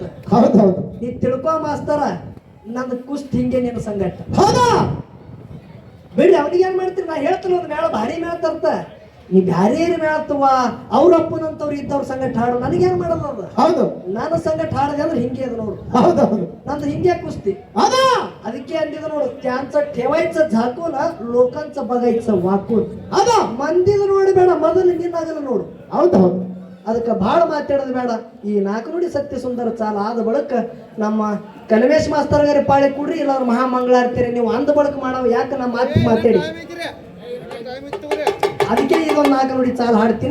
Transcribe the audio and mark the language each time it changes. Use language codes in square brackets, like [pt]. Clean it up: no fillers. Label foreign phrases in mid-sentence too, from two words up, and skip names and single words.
[kn] ನೀ ತಿಳ್ಕೊ ಮಾಸ್ತರ, ನನ್ನ ಕುಸ್ತ್ ಹಿಂಗೆ ನಿನ್ನ ಸಂಗಟ ಬಿಡಿ. ಅವನಿಗೆ ಏನ್ ಮಾಡ್ತೀರಿ, ನಾ ಹೇಳ್ತೀನಿ ಒಂದು ಮೇಳ ಭಾರಿ ಮೇಳ ತರ್ತ. ನೀ ಬ್ಯಾರೆ ಮೇಳತ್ತವ ಅವ್ರ ಅಪ್ಪನಂತವ್ರು ಇದ್ದವ್ರ ಸಂಗಟ ಹಾಡು. ನನಗೇನ್ ಮಾಡೋದು ಅದು. ನನ್ನ ಸಂಗಟ ಹಾಡದೆ ಅಂದ್ರೆ ಹಿಂಗೆ ಅದ ನೋಡು. ನಂದು ಹಿಂಗೆ ಕುಸ್ತಿ. ಅದಕ್ಕೆ ಅಂದಿದ ನೋಡು, [mr] त्यांचं ठेवायचं झाकून लोकांचं बघायचं वाकून. [kn] ಮಂದಿದ ನೋಡಿ ಬೇಡ, ಮೊದಲು ನಿನ್ನಾಗಲ್ಲ ನೋಡು. ಅದಕ್ಕೆ ಭಾಳ ಮಾತಾಡೋದು ಬೇಡ. ಈ ನಾಲ್ಕು ನುಡಿ ಸತ್ಯ ಸುಂದರ ಚಾಲ ಆದ ಬಳಿಕ ನಮ್ಮ ಕಲ್ಮೇಶ್ ಮಾಸ್ತರ್ಗಾರಿ ಪಾಳೆ ಕೊಡ್ರಿ, ಇಲ್ಲ ಅವ್ರು ಮಹಾಮಂಗಳಾರ್ತೀರಿ. ನೀವು ಅಂದ ಬಳಕ ಮಾಡೋ ಯಾಕೆ ನಮ್ಮ ಮಾತು ಮಾತಾಡಿ. ಅದಕ್ಕೆ ಈಗ ಒಂದು ನಾಲ್ಕು ನುಡಿ ಚಾಲ ಹಾಡ್ತೀನಿ.